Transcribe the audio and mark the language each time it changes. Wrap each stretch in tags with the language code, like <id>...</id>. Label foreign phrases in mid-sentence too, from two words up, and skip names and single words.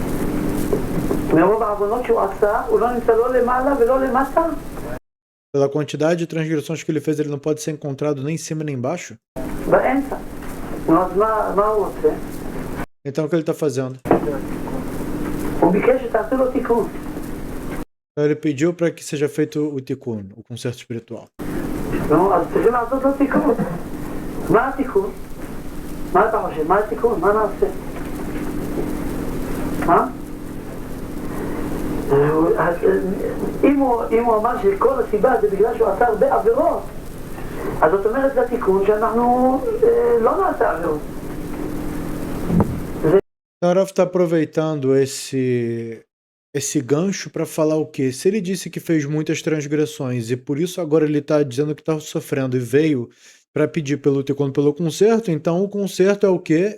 <pt>Pela quantidade de transgressões que ele fez, ele não pode ser encontrado nem em cima nem embaixo? Então o que ele está fazendo? Então, ele pediu para que seja feito o tikkun, o conserto espiritual.</pt> <he>אם הוא אמר שכל הסיבה זה בגלל שהוא עשה הרבה עבירות, אז זאת אומרת לתיקון שאנחנו לא נעשה עבירות.</he> <pt>O Rav está aproveitando esse gancho para falar o quê? Se ele disse que fez muitas transgressões e por isso agora ele está dizendo que está sofrendo e veio para pedir pelo conserto, então o conserto é o quê?</pt>